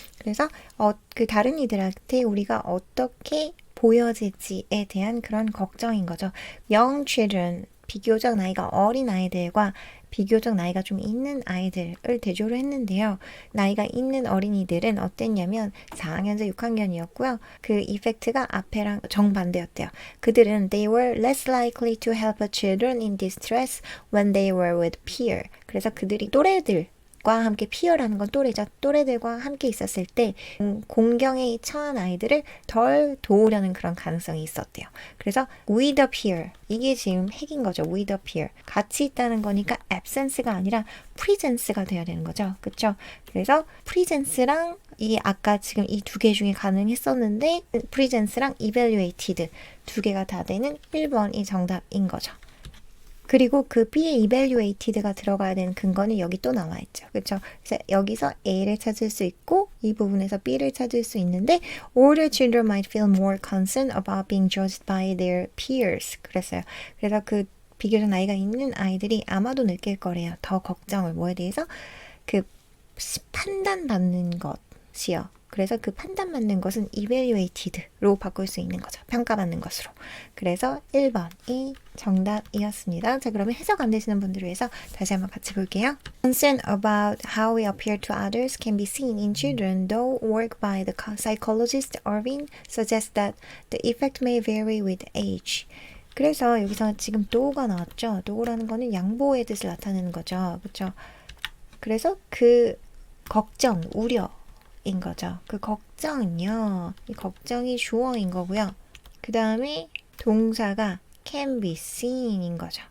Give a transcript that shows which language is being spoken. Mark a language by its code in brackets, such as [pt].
[ko] 그래서 그 다른 이들한테 우리가 어떻게 보여질지에 대한 그런 걱정인 거죠. [en] Young children, [ko] 비교적 나이가 어린 아이들과 비교적 나이가 좀 있는 아이들을 대조를 했는데요. 나이가 있는 어린이들은 어땠냐면 4학년에서 6학년이었고요. 그 이펙트가 앞에랑 정반대였대요. 그들은 [en] they were less likely to help children in distress when they were with peer. [ko] 그래서 그들이 또래들과 함께 peer라는 건 또래죠. 또래들과 함께 있었을 때 공경에 처한 아이들을 덜 도우려는 그런 가능성이 있었대요. 그래서 [en] with a peer [ko] 이게 지금 핵인 거죠. with a peer 같이 있다는 거니까 absence가 아니라 presence가 돼야 되는 거죠. 그렇죠? 그래서 presence랑 이 아까 지금 이 두 개 중에 가능했었는데 presence랑 evaluated 두 개가 다 되는 1번이 정답인 거죠. 그리고 그 B의 evaluated가 들어가야 되는 근거는 여기 또 나와 있죠. 그렇죠? 그래서 여기서 A를 찾을 수 있고 이 부분에서 B를 찾을 수 있는데 [en] older children might feel more concerned about being judged by their peers. [ko] 그랬어요. 그래서 그 비교적 나이가 있는 아이들이 아마도 느낄 거래요. 더 걱정을 뭐에 대해서? 그 판단받는 것이요. 그래서 그 판단받는 것은 evaluated로 바꿀 수 있는 거죠. 평가받는 것으로. 그래서 1번이 정답이었습니다. 자, 그러면 해석 안 되시는 분들을 위해서 다시 한번 같이 볼게요. [en] Concern about how we appear to others can be seen in children, though work by the psychologist Irving suggests that the effect may vary with age. [ko] 그래서 여기서 지금 do가 나왔죠. do라는 거는 양보의 뜻을 나타내는 거죠. 그렇죠? 그래서 그 걱정, 우려 인 거죠. 그 걱정은요. 이 걱정이 주어인 거고요. 그 다음에 동사가 can be seen인 거죠.